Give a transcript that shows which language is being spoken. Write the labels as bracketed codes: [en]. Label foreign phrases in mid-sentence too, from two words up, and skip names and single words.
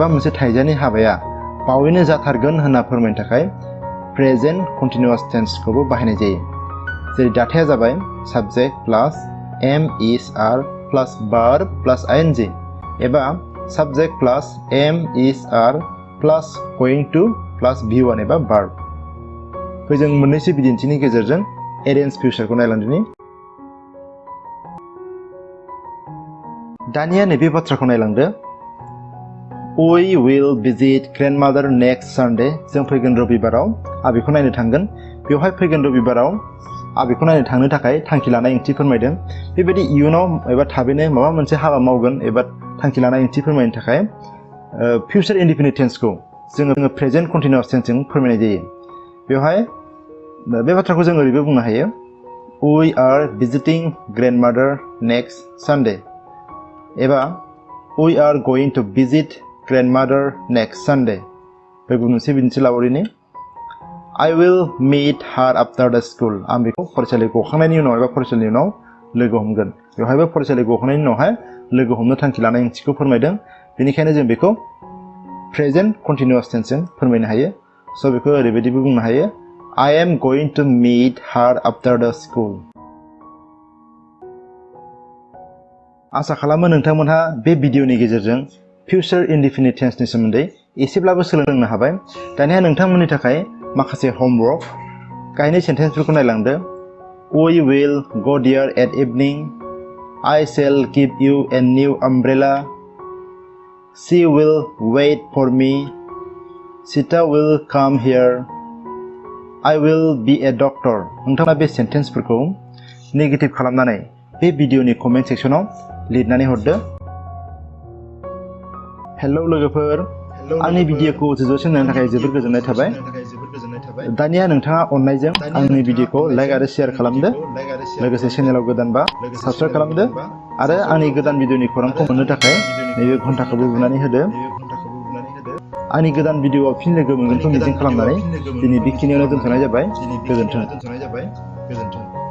[brx] मोनसे थाइजानि हाबाया बावैनो जाथारगोन होनना फोरमायनो थाखाय [en] present continuous [brx] टेन्सखौबो बाहायनाय जायो जेरै दाथाया जाबाय [en] subject plus am is are plus verb plus ing [brx] एबा [en] subject plus am is are plus going to plus V1 [brx] एबा भार्ब फै जों मोननैसो बिदिन्थिनि गेजेरजों एरेन्ज फ्यूचारखौ नायलांदिनि दानिया नैबे बाथ्राखौ नायलांदो [en] We will visit grandmother next Sunday [brx] जों फैगोन रबिबाराव आं बेखौ नायनो थांगोन बेवहाय फैगोन रबिबाराव आं बेखौ नायनो थांनो थाखाय थांखि लानाय ओंथि फोरमायदों बेबायदि इयुनाव एबा थाबैनो माबा मोनसे हाबा मावगोन एबा थांखि लानाय ओंथि फोरमायनो थाखाय [en] future indefinite [brx] टेन्सखौ जोङो [en] present continuous [brx] टेन्सजों फोरमायनाय जायो बेवहाय बे बाथ्राखौ जों ओरैबो बुंनो हायो [en] We are visiting grandmother next Sunday एबा We are going to visit grandmother next [brx] Sunday बे मोनसे बिदिन्थि लाबावदिनि [en] I will meet her after the school [brx] आं बेखौ फरायसालि गखांनायनि उनाव एबा फरायसालिनि उनाव लोगो हमगोन बेवहायबो फरायसालि गखांनायनि उनावहाय लोगो हमनो थांखि लानाय ओंथिखौ फोरमायदों बेनिखायनो जों बेखौ प्रेजेन्ट कन्टिनिउअस टेन्सजों फोरमायनो हायो स' बेखौ ओरैबायदिबो बुंनो हायो [en] I am going to meet her after the school [brx] आसा खालामो नोंथांमोनहा बे भिडिअनि गेजेरजों [en] future indefinite [brx] टेन्सनि सोमोन्दै एसेब्लाबो सोलोंनो हाबाय दानिया नोंथांमोननि थाखाय माखासे होमवर्क गाहायनि सेन्टेन्सफोरखौ नायलांदो [en] We will go there at evening I shall give you a new umbrella She will wait for me Sita will come here I will be a doctor [brx] नोंथाङा बे सेन्टेन्सफोरखौ नेगेटिभ खालामनानै बे भिडिअनि कमेन्ट सेक्सनाव लिरनानै हरदो हेलौ लोगोफोर आंनि भिडिअखौ जोबजासिम नायनो थाखाय जोबोद गोजोननाय थाबाय दानिया नोंथाङा अननायजों आंनि भिडिअखौ लाइक आरो शेयार खालामदो लोगोसे चेनेलाव गोदानबा साबस्क्राइब खालामदो आरो आंनि गोदान भिडिअनि खौरांखौ मोननो थाखाय नैबे घन्टाखौबो बुनानै होदो आंनि गोदान भिडिअआव फिन लोगो मोनगोनखौ मिजिं खालामनानै दिनै बेखिनियावनो दोनथ'नाय जाबाय गोजोन्थों